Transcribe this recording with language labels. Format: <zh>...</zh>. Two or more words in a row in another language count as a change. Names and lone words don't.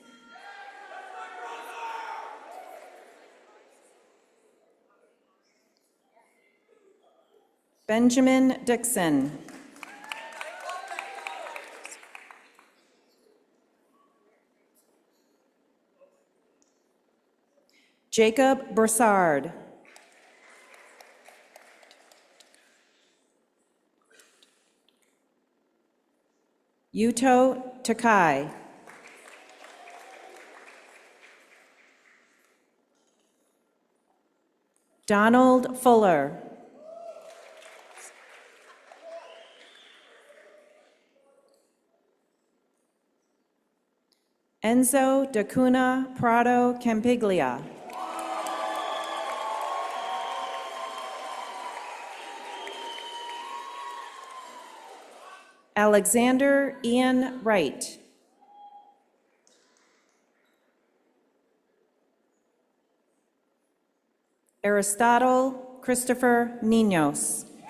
<en>Benjamin Dixon. Jacob Broussard. Yuto Takai. Donald Fuller. Enzo Dacuna Prado Campiglia. Alexander Ian Wright. Aristotle Christopher Ninos.</en>